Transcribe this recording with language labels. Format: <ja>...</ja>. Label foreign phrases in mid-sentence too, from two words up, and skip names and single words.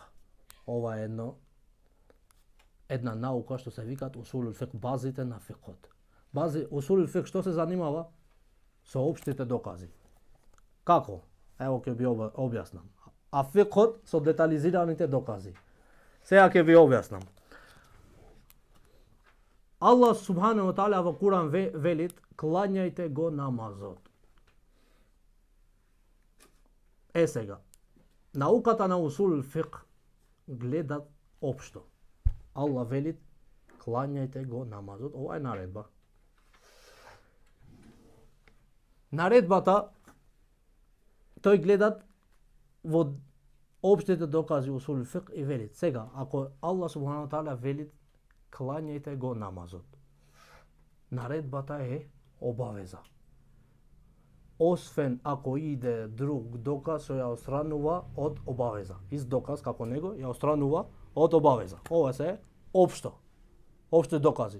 <mk>Ова е една наука што се викат</mk> <ar>أصول الفقه,</ar> <mk>базите на фиқот.</mk> <ar>أصول الفقه</ar> <mk>што се занимава? Со општите докази. Како? Ево ќе ви објаснам. А фиқот со детализираните докази. Сега ќе ви објаснам.</mk> <ar>الله سبحانه وتعالى</ar> <mk>во Куран велит: клањајте го намазот. Сега, науката на</mk> <ar>أصول فقه</ar> <mk>гледа општо. Аллах велит: клањајте го намазот. Ова е наредба. Наредбата тој гледат во општите докази</mk> <ar>أصول فقه</ar> <mk>и велит. Сега, ако</mk> <ar>الله سبحانه وتعالى</ar> <mk>велит: клањајте го намазот, наредбата е обавеза. Освен ако иде друг доказ што ја отстранува од обавеза. Ист доказ како него ја отстранува од обавеза. Ова се општо. Општи докази.</mk>